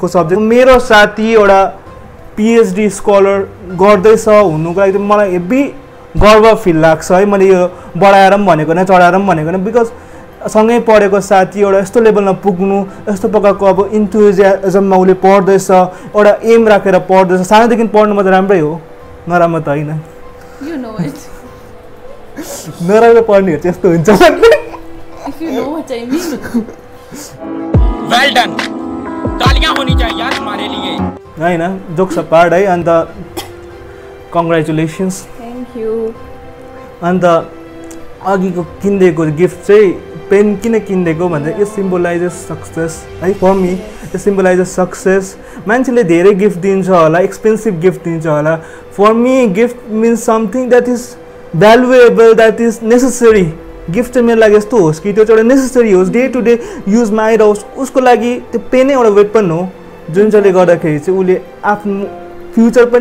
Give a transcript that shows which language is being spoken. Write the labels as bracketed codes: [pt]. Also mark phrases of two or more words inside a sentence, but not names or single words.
[ne] उसको सब्जेक्ट मेरो साथी एउटा [en] PhD scholar [ne] गर्दैछ हुनुको लागि मलाई हेभी गर्व फिल लाग्छ है मैले यो बढाएर पनि भनेको न चढाएर पनि भनेको न बिकज सँगै पढेको साथी एउटा यस्तो लेभलमा पुग्नु यस्तो प्रकारको अब इन्थुजियाजममा उसले पढ्दैछ एउटा एम राखेर पढ्दैछ सानोदेखि पढ्नुमा त राम्रै हो नराम्रो त होइन नराम्रो पढ्नेहरू चाहिँ यस्तो हुन्छ [en] well done [hi] तालियां होनी चाहिए यार हमारे लिए [ne] होइन [en] jokes apart [ne] है अन्त कङ्ग्रेचुलेसन्स [en] thank you [ne] अन्त अघिको किनिदिएको गिफ्ट चाहिँ पेन किन किनिदिएको भन्दा [en] it symbolizes success [ne] है [en] for me it symbolizes success [ne] मान्छेले धेरै गिफ्ट दिन्छ होला [en] expensive gift [ne] दिन्छ होला [en] for me gift means something that is valuable that is necessary [ne] गिफ्ट चाहिँ मेरो लागि यस्तो होस् कि त्यो चाहिँ एउटा नेसेसरी होस् [en] day to day [ne] युजमा आइरहोस् उसको लागि त्यो पेनै एउटा वेपन हो जुन चाहिँले गर्दाखेरि चाहिँ उसले आफ्नो फ्युचर पनि